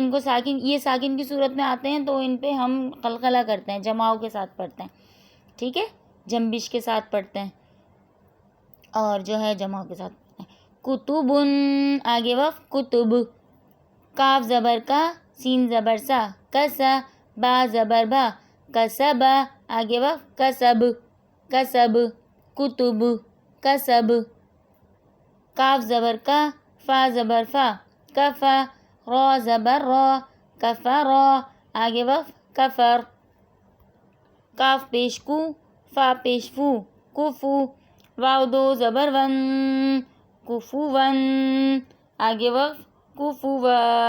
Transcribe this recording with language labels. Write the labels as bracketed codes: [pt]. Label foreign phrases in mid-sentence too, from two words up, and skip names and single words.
[ur] ان کو ساکن، یہ ساکن کی صورت میں آتے ہیں تو ان پہ ہم قلقلہ کرتے ہیں، جماؤ کے ساتھ پڑھتے ہیں. ٹھیک ہے. جنبش کے ساتھ پڑھتے ہیں اور جو ہے جماؤ کے ساتھ پڑھتے ہیں. کتبن آگے وقف کتب. کاف زبر کا سین زبر سا کسا با زبر با کسب آگے وقف کسب کسب. [ar] کتب کسب. [ur] کاف زبر کا فا زبر فا کفا را زبر را کفرا آگے وقف کفر. کاف پیش کو فا پیش فو کفو واو 2 زبر ون کفو ون آگے وقف کفوا.